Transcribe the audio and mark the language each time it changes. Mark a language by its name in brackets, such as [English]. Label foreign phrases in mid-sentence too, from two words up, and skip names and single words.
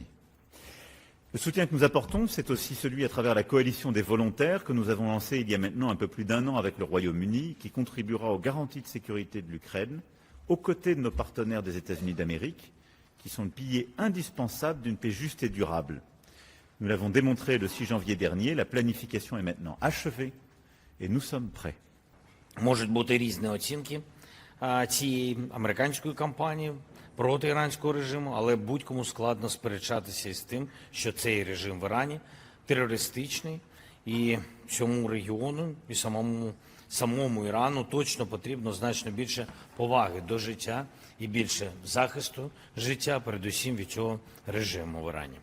[French] Le soutien que nous apportons, c'est aussi celui à travers la coalition des volontaires que nous avons lancée il y a maintenant un peu plus d'1 an avec le Royaume-Uni, qui contribuera aux garanties de sécurité de l'Ukraine, aux côtés de nos partenaires des États-Unis d'Amérique, qui sont le pilier indispensable d'une paix juste et durable. Nous l'avons démontré le 6 janvier dernier, la planification est maintenant achevée et nous sommes prêts. [Ukrainian] Можуть бути різні оцінки цієї американської кампанії проти іранського режиму, але будь-кому складно сперечатися із тим, що цей режим в Ірані терористичний, і цьому регіону, і самому Ірану точно потрібно значно більше поваги до життя і більше захисту життя, передусім від цього режиму в Ірані.